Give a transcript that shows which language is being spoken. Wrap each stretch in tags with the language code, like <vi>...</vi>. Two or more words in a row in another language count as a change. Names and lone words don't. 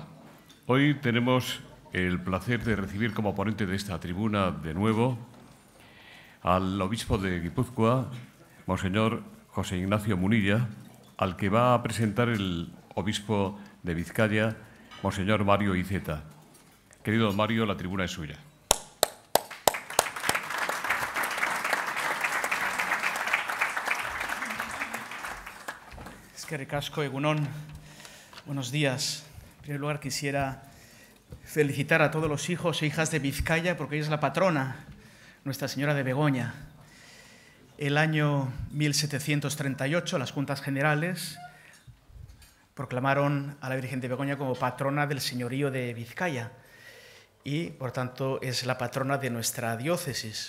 <es>Hoy tenemos el placer de recibir como ponente de esta tribuna de nuevo al obispo de Guipúzcoa, Monseñor José Ignacio Munilla, al que va a presentar el obispo de Vizcaya, Monseñor Mario Iceta. Querido Mario, la tribuna es suya.</es> <eu>Eskerrik asko, Egunon.</eu> <es>Buenos días. En primer lugar, quisiera felicitar a todos los hijos e hijas de Vizcaya, porque ella es la patrona, Nuestra Señora de Begoña. El año 1738, las Juntas Generales proclamaron a la Virgen de Begoña como patrona del señorío de Vizcaya y, por tanto, es la patrona de nuestra diócesis.</es>